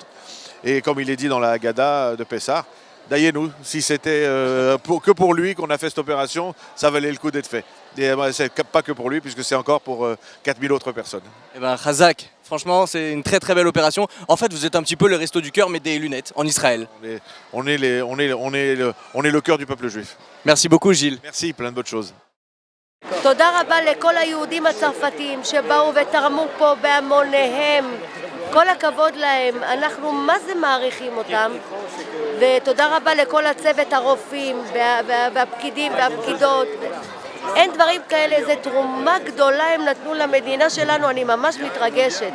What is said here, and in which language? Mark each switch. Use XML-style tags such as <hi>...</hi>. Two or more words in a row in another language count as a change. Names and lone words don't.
<fr>Et comme il est dit dans la Haggadah de Pessah, Dayenu, si c'était que pour lui qu'on a fait cette opération, ça valait le coup d'être fait. Et c'est pas que pour lui, puisque c'est encore pour 4000 autres personnes. Eh ben, Chazak, franchement, c'est une très très belle opération. En fait, vous êtes un petit peu le resto du cœur, mais des lunettes, en Israël. On est le cœur du peuple juif. Merci beaucoup, Gilles. Merci, plein de bonnes choses.</fr> <he>תודה רבה לכל היהודים הצרפתים שבאו ותרמו פה בהמוניהם. כל הכבוד להם, אנחנו מה זה מעריכים אותם. ותודה רבה לכל הצוות, הרופאים והפקידים והפקידות. אין דברים כאלה, זו תרומה גדולה הם נתנו למדינה שלנו, אני ממש מתרגשת.</he>